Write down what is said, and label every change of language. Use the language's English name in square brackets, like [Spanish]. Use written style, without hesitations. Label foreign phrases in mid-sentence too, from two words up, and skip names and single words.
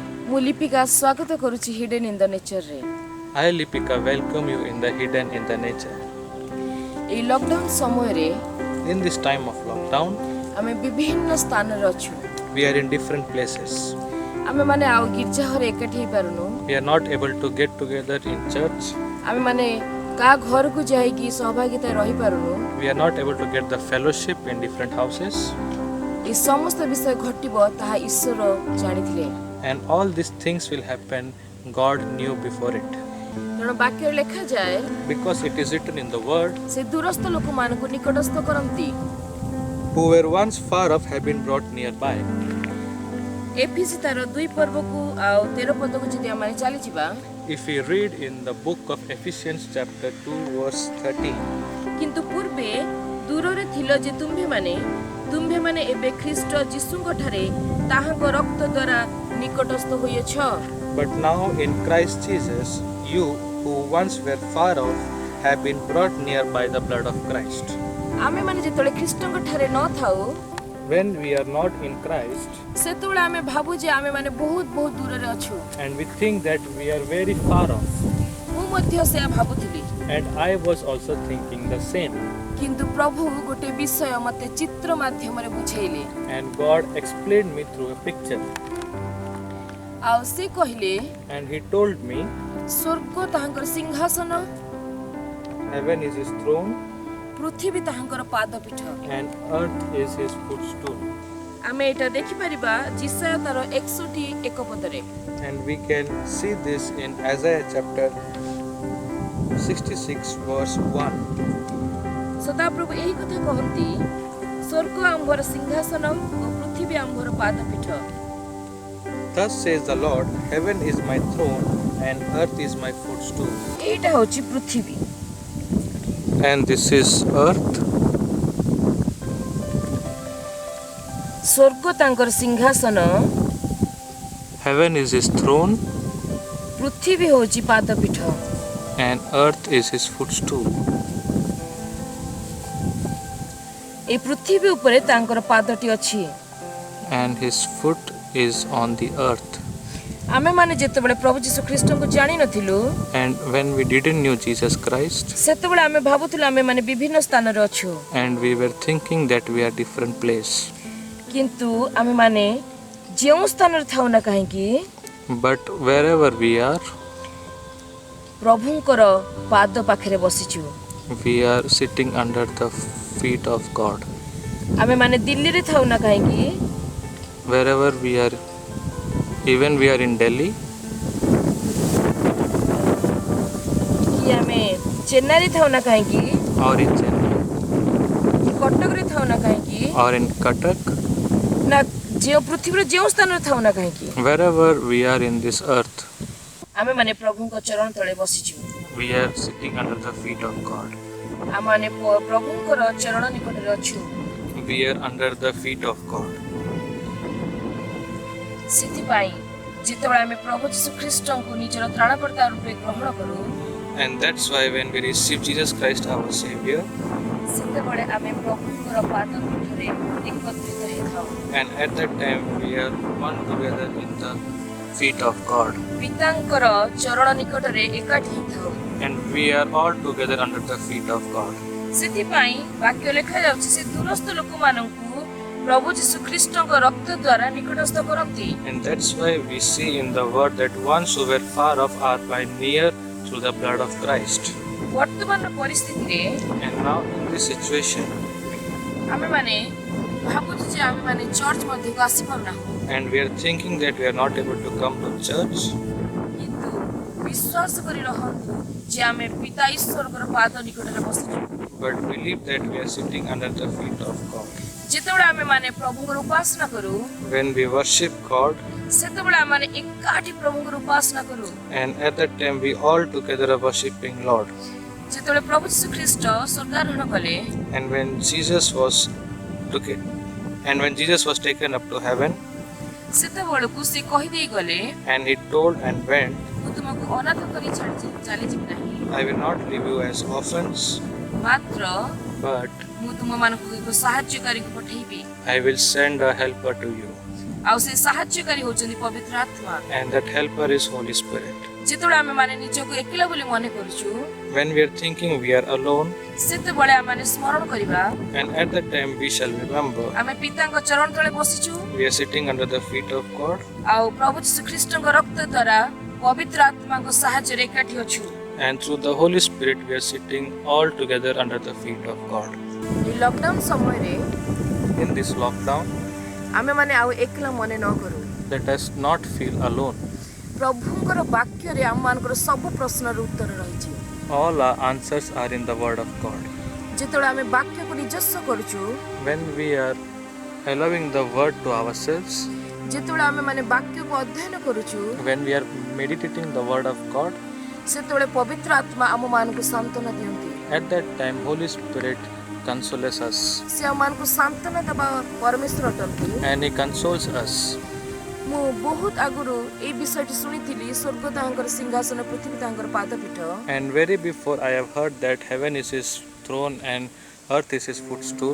[Odia] ମୁଁ ଲିପିକା ସ୍ୱାଗତ କରୁଛି ହିଡେନ୍ ଇନ୍ ଦ ନେଚରରେ। [English] I, Lipika, welcome you in the hidden in the nature. [Odia] ଏହି ଲକଡାଉନ ସମୟରେ [English] In this time of lockdown, [Odia] ଆମେ ବିଭିନ୍ନ ସ୍ଥାନରେ ଅଛୁ। [English] we are in different places. [Odia] ଆମେମାନେ ଆଉ ଗିର୍ଜା ଘରେ ଏକାଠି ହେଇପାରୁନୁ। [English] We are not able to get together in church. [Odia] ଆମେମାନେ କାହା ଘରକୁ ଯାଇକି ସହଭାଗିତା ରହିପାରୁନୁ। [English] We are not able to get the fellowship in different houses. [Odia] ଏହି ସମସ୍ତ ବିଷୟ ଘଟିବ ତାହା ଈଶ୍ୱର ଜାଣିଥିଲେ। [English] And all these things will happen, God knew before it. [Odia] ତେଣୁ ବାକ୍ୟରେ ଲେଖାଯାଏ [English] Because it is written in the word, [Odia] ସେ ଦୂରସ୍ଥ ଲୋକମାନଙ୍କୁ ନିକଟସ୍ଥ କରନ୍ତି। [English] who were once far off have been brought nearby. [Odia] ଏଫିସି ତାର 2 ପର୍ବକୁ ଆଉ 13 ପଦକୁ ଯଦି ଆମେ ଚାଲିଯିବା, [English] If we read in the book of Ephesians chapter 2 verse 13, [Odia] କିନ୍ତୁ ପୂର୍ବେ ଦୂରରେ ଥିଲ ଯେ ତୁମ୍ଭେମାନେ ଏବେ ଖ୍ରୀଷ୍ଟ ଯୀଶୁଙ୍କ ଠାରେ ତାହାଙ୍କ ରକ୍ତ ଦ୍ୱାରା ନିକଟସ୍ଥ ହୋଇଅଛ। [English] but now in Christ Jesus, you who once were far off have been brought near by the blood of Christ. [Odia] ଆମେମାନେ ଯେତେବେଳେ ଖ୍ରୀଷ୍ଟଙ୍କ ଠାରେ ନଥାଉ [English] When we are not in Christ [Odia] ସେତେବେଳେ ଆମେ ଭାବୁ ଯେ ଆମେମାନେ ବହୁତ ଦୂରରେ ଅଛୁ। [English] and we think that we are very far off, [Odia] ମୁଁ ମଧ୍ୟ ସେୟା ଭାବୁଥିଲି, [English] and I was also thinking the same, [Odia] କିନ୍ତୁ ପ୍ରଭୁ ଗୋଟେ ବିଷୟ ମୋତେ ଚିତ୍ର ମାଧ୍ୟମରେ ବୁଝେଇଲେ। [English] and God explained me through a picture, [Odia] ଆଉ ସେ କହିଲେ [English] and He told me [Odia] ସ୍ୱର୍ଗ ତାହାଙ୍କର ସିଂହାସନ, [English] heaven is His throne [Odia] ପୃଥିବୀ ତାହାଙ୍କର ପାଦପୀଠ। [English] and earth is His footstool. [Odia] ଆମେ ଏଇଟା ଦେଖିପାରିବା ଜିସାୟ ତାର 61 ପଦରେ। [English] And we can see this in Isaiah chapter 66 verse 1. [Odia] ସଦାପ୍ରଭୁ ଏହି କଥା କହନ୍ତି, ସ୍ୱର୍ଗ ଆମ୍ଭର ସିଂହାସନ ଓ ପୃଥିବୀ ଆମ୍ଭର ପାଦପୀଠ। [English] Thus says the Lord, heaven is my throne and earth is my footstool. [Odia] ଏଇଟା ହେଉଛି ପୃଥିବୀ, [English] And this is earth. [Odia] ସ୍ୱର୍ଗ ତାଙ୍କର ସିଂହାସନ, [English] Heaven is His throne [Odia] ପୃଥିବୀ ହେଉଛି ପାଦପୀଠ। [English] and earth is His footstool. [Odia] এই ପୃଥିବୀ ଉପରେ ତାଙ୍କର ପାଦଟି ଅଛି। [English] And His foot is on the earth. [Odia] ଆମେମାନେ ଯେତେବେଳେ ପ୍ରଭୁ ଯୀଶୁ ଖ୍ରୀଷ୍ଟଙ୍କୁ ଜାଣିନଥିଲୁ [English] And when we didn't know Jesus Christ, [Odia] ସେତେବେଳେ ଆମେ ଭାବୁଥିଲୁ ଆମେମାନେ ବିଭିନ୍ନ ସ୍ଥାନରେ ଅଛୁ, [English] and we were thinking that we are different place. [Odia] କିନ୍ତୁ ଆମେମାନେ ଯେଉଁ ସ୍ଥାନରେ ଥାଉ ନା କାହିଁକି [English] But wherever we are, [Odia] ପ୍ରଭୁଙ୍କର ପାଦ ପାଖରେ ବସିଛୁ। [English] we are sitting under the feet of God. [Odia] ଆମେମାନେ ଦିଲ୍ଲୀରେ ଥାଉ ନା କାହିଁକି [English] Wherever we are, even we are in Delhi, [Odia] କି ଆମେ ଚେନ୍ନାଇରେ ଥାଉ ନା କାହିଁକି, [English] or in Chennai, [Odia] କଟକରେ ଥାଉ ନା କାହିଁକି, [English] or in Cuttack, [Odia] ନା ଯେଉଁ ପୃଥିବୀର ଯେଉଁ ସ୍ଥାନରେ ଥାଉ ନା କାହିଁକି, [English] wherever we are in this earth, [Odia] ଆମେମାନେ ପ୍ରଭୁଙ୍କ ଚରଣ ତଳେ ବସିଛୁ। [English] we are sitting under the feet of God. [Odia] ଆମମାନେ ପ୍ରଭୁଙ୍କର ଚରଣ ନିକଟରେ ଅଛୁ। [English] We are under the feet of God. [Odia] ସେଥିପାଇଁ ଯେତେବେଳେ ଆମେ ପ୍ରଭୁ ଯୀଶୁ ଖ୍ରୀଷ୍ଟଙ୍କୁ ନିଜର ତ୍ରାଣକର୍ତ୍ତା ରୂପେ ଗ୍ରହଣ କରୁ [English] And that's why when we receive Jesus Christ our Savior, [Odia] ସେତେବେଳେ ଆମେ ପ୍ରଭୁଙ୍କର ପାଦପୀଠରେ ଏକତ୍ରିତ ହେଇଥାଉ। [English] and at that time we are one together in the feet of God. [Odia] ପିତାଙ୍କର ଚରଣ ନିକଟରେ ଏକାଠି ହେଇଥାଉ। [English] And we are all together under the feet of God. [Odia] ସେଥିପାଇଁ ବାକ୍ୟ ଲେଖାଯାଉଛି ସେ ଦୂରସ୍ଥ ଲୋକମାନଙ୍କୁ ପ୍ରଭୁ ଯୀଶୁ ଖ୍ରୀଷ୍ଟଙ୍କ ରକ୍ତ ଦ୍ୱାରା ନିକଟସ୍ଥ କରନ୍ତି। [English] And that's why we see in the word that ones who were far off are by near through the blood of Christ. [Odia] ବର୍ତ୍ତମାନର ପରିସ୍ଥିତିରେ [English] And now in this situation, [Odia] ଆମେମାନେ ଭାବୁଛୁ ଯେ ଆମେମାନେ ଚର୍ଚ୍ଚ ମଧ୍ୟକୁ ଆସିପାରୁନାହୁଁ, [English] and we are thinking that we are not able to come to church, [Odia] କିନ୍ତୁ ବିଶ୍ୱାସ କରି ରହନ୍ତୁ ଯେ ଆମେ ପିତା ଈଶ୍ୱରଙ୍କର ପାଦ ନିକଟରେ ବସିଛୁ। [English] but believe that we are sitting under the feet of God. [Odia] ଯେତେବେଳେ ଆମେମାନେ ପ୍ରଭୁଙ୍କର ଉପାସନା କରୁ [English] When we worship God, [Odia] ସେତେବେଳେ ଆମେମାନେ ଏକାଠି ପ୍ରଭୁଙ୍କର ଉପାସନା କରୁ। [English] and at that time we all together are worshiping Lord. [Odia] ଯେତେବେଳେ ପ୍ରଭୁ ଯୀଶୁ ଖ୍ରୀଷ୍ଟ ସ୍ୱର୍ଗାରୋହଣ କଲେ [English] And when Jesus was taken up to heaven, [Odia] ସେତେବେଳକୁ ସେ କହିଦେଇ ଗଲେ, [English] and He told and went, [Odia] ମୁଁ ତୁମକୁ ଅନାଥ କରି ଚାଲିଯିବି ନାହିଁ, [English] I will not leave you as orphans, [Odia] ମାତ୍ର [English] but [Odia] ମୁଁ ତୁମମାନଙ୍କୁ ଏକ ସାହାଯ୍ୟକାରୀଙ୍କୁ ପଠେଇବି। [English] I will send a helper to you. [Odia] ଆଉ ସେ ସାହାଯ୍ୟକାରୀ ହଉଛନ୍ତି ପବିତ୍ର ଆତ୍ମା। [English] and that helper is Holy Spirit. [Odia] ଯେତେବେଳେ ଆମେ ମାନେ ନିଜକୁ ଏକଲା ବୋଲି ମନେ କରୁଛୁ [English] When we are thinking we are alone, [Odia] ସେତେବେଳେ ଆମେ ମାନେ ସ୍ମରଣ କରିବା [English] and at that time we shall remember [Odia] ଆମେ ପିତାଙ୍କ ଚରଣ ତଳେ ବସିଛୁ [English] we are sitting under the feet of God, [Odia] ଆଉ ପ୍ରଭୁ ଯୀଶୁ ଖ୍ରୀଷ୍ଟଙ୍କ ରକ୍ତ ଦ୍ୱାରା ପବିତ୍ର ଆତ୍ମାଙ୍କ ସାହାଯ୍ୟରେ ଏକାଠି ଅଛୁ। [English] and through the Holy Spirit we are sitting all together under the feet of God. [Odia] এই ଲକଡାଉନ ସମୟରେ [English] In this lockdown, [Odia] ଆମେ ମାନେ ଆଉ ଏକଲା ମନେ ନ କରୁ। [English] let us not feel alone. [Odia] ପ୍ରଭୁଙ୍କର ବାକ୍ୟରେ ଆମମାନଙ୍କର ସବୁ ପ୍ରଶ୍ନର ଉତ୍ତର ରହିଛି। [English] All our answers are in the Word of God. [Odia] ଯେତେବେଳେ ଆମେ ବାକ୍ୟକୁ ନିଜସ୍ୱ କରୁଛୁ [English] When we are allowing the Word to ourselves, [Odia] ଯେତେବେଳେ ଆମେ ମାନେ ବାକ୍ୟକୁ ଅଧ୍ୟୟନ କରୁଛୁ [English] when we are meditating the Word of God, [Odia] ସେତେବେଳେ ପବିତ୍ର ଆତ୍ମା ଆମମାନଙ୍କୁ ସାନ୍ତ୍ୱନା ଦିଅନ୍ତି। [English] at that time Holy Spirit consoles us [Odia] ସେ ଆମମାନଙ୍କୁ ସାନ୍ତ୍ୱନା ଦେବା ପରମେଶ୍ୱର ଅଟନ୍ତି। [English] and He consoles us. [Odia] ମୁଁ ବହୁତ ଆଗରୁ ଏଇ ବିଷୟଟି ଶୁଣିଥିଲି, ସ୍ୱର୍ଗ ତାହାଙ୍କର ସିଂହାସନ, ପୃଥିବୀ ତାହାଙ୍କର ପାଦପୀଠ। [English] And very before I have heard that heaven is His throne and earth is His footstool,